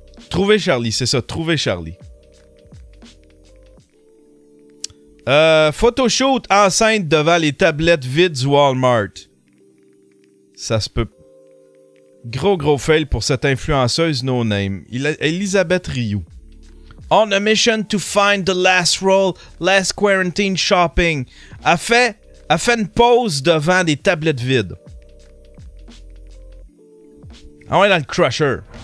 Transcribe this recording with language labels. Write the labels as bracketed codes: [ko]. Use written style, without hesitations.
[fr] Trouver Charlie, c'est ça. Trouver Charlie. Photoshoot enceinte devant les tablettes vides du Walmart. Ça se peut. Gros fail pour cette influenceuse no-name. Elisabeth Rioux. [en] On a mission to find the last roll, last quarantine shopping. [fr] Elle fait une pause devant des tablettes vides. Ah ouais, dans le crusher.